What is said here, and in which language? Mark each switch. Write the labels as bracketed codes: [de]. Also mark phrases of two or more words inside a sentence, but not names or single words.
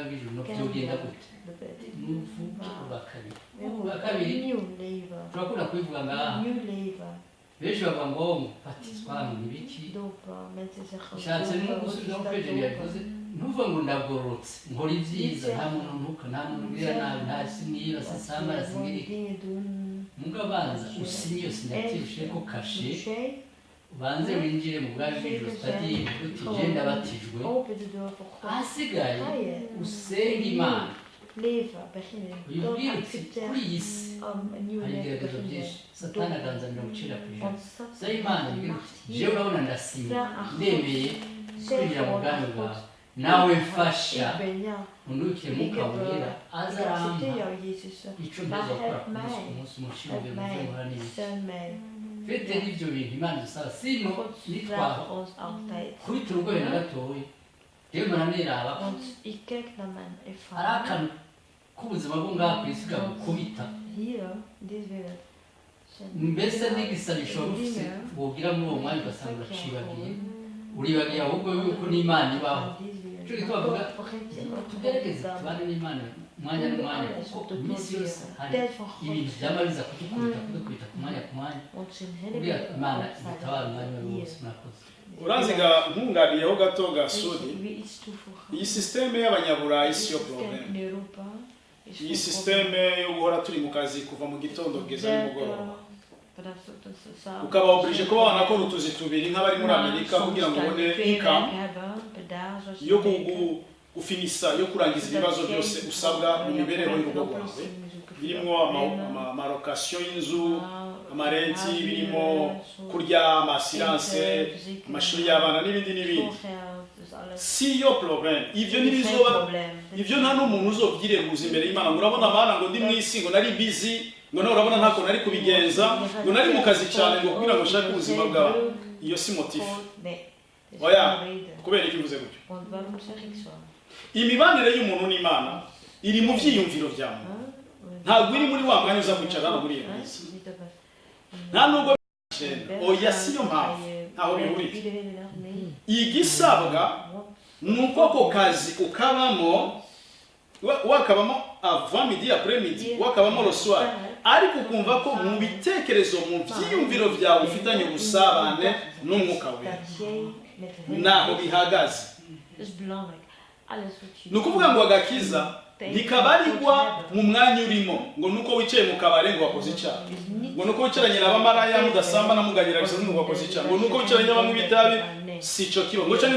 [rw] bw'ijuru no byogenda gute n'uvuga ubwa kabiri turakunda kubivuga ngaha benshi bavuga ngo mubatizwa n'ibiki ushatse no gusubiza mu kwejeni yabivuze ntuvuga ngo ndagororotse nkora ibyiza nta muntu ntuka nta muntu ubwira nabi nta simwiba sisambara simwirike mugabanza usinye iyo sinyatishe ko kashe ubanze winjire mu bwami bw'ijuru utadiye uti je ndabatijwe [nl] Open de deur voor God. [rw] ahasigaye [nl] Ga je [rw] usenga imana [nl] leven beginnen. Dan [rw] uyibwire uti [nl] accepteer [rw] kuri iyi si [nl] een nieuw [rw] hari [nl] leven [rw] ibigeragezo byinshi [nl] beginnen. [rw] satani aganzanira gucira ku ijana [nl] Want so dat [rw] imana ibwira uti jewe urabona ndasinye ndemeye [nl] zeg [rw] kwinjira mu [nl] gewoon [rw] bwami [nl] aan [rw] bwawe [nl] God. [rw] nawe mfasha [nl] Ik ben ja. [rw] undukire [nl] Ik [rw] mwuka [nl] heb [rw] wera [nl] ik [rw] aza [nl] accepteer [rw] arampa [nl] jou, Jezus. [rw] ico [nl] Maar [rw] ndeza gukora [nl] help [rw] ku munsi [nl] mij. [rw] ku munsi umushinge [nl] Help [rw] mu byo nkora [nl] mij. [rw] n'ibiki [nl] Steun mij. [rw] fete n'ibyo bintu imana dusaba sino [nl] God [rw] nitwara [nl] draagt ons altijd. [rw] kubita urugoye na gatoya rero muraniraba [nl] Want ik kijk naar mijn [rw] hari [nl] ervaring. [rw] akantu k'ubuzima bwo ngaha ku isi gakubita [nl] Hier, in deze wereld. zijn [rw] mbese [nl] dingen [rw] n'igisabisho ufite [nl] dingen [rw] wogira muri uwo mwanya ugasanga [nl] dat je [rw] uracibagiye [nl] gewoon [rw] uribagiye ahubwo yuko n'imana ibaho [nl] van deze wereld. [rw] Cyo gituma [nl] Maar [rw] bavuga [nl] God vergeet je ook [rw] tugerageze [nl] dan. [rw] tubane n'imana umwanya n'umwanya kuko iminsi yose hari [nl] Tijd van [rw] ibintu [nl] God. [rw] byaba biza kudukubita ku mwanya ku mwanya [nl] Want zijn hele [rw] uriya [nl] wereld [rw] imana [nl] staat [rw] itabara umwanya wari [nl] hier. [rw] wose murakoze uranziga nkunganiyeho gato [nl] Ik [rw] gasudi [nl] wil iets toevoegen. [rw] iyi sisiteme y'abanyaburayi si yo [nl] Het systeem [rw] problème [nl] in Europa is [rw] iyi [nl] geen [rw] sisiteme yo guhora turi mu kazi kuva mu gitondo kugeza nimugoroba [nl] vanaf tot s'avonds. [rw] ukaba oblige kuba wanakora utuzi tubiri nk'abari muri amerika kugira ngo ubone income yo gufinisa yo kurangiza ibibazo byose usabwa mu mibereho y'urugo rwawe birimo amarokasiyo y'inzu amarenti birimo kurya amasiranse amashuri y'abana n'ibindi n'ibindi si yo problème ivyo ntibizoba ivyo nta n'umuntu uzobyireguza imbere y'imana ngo urabona amana ngo ndi mu isi ngo nari busy ngo nawe urabona ntako nari kubigenza ngo nari mu kazi cyane ngo kugira ngo nshake ubuzima bwawe iyo si motifu oya kubera iki mvuze gutyo imibanire y'umuntu n'imana iri mu vyiyumviro vya muntu ntabwo iri muri wa mwanya uza kwicara hano muri iyo minsi nta nubwo oya si yo mpamvu ntaho bihuriye igisabwa ni uko ako kazi ukabamo wakabamo [fr] avant midi après midi [rw] wakabamo [fr] le soir [rw] ariko ukumva ko mu bitekerezo mu byiyumviro byawe ufitanye ubusabane n'umwuka we naho bihagaze ni ukuvuga ngo agakiza ntikabarirwa mu mwanya urimo ngo nuko wicaye mu kabare ngo wakoze icyaha ngo nuko wicaranye n'abamaraya mudasambana muganira bisa ngo wakoze icyaha ngo nuko wicaranye n'abanywi b'itabi si cyo kiba ngo cyangwa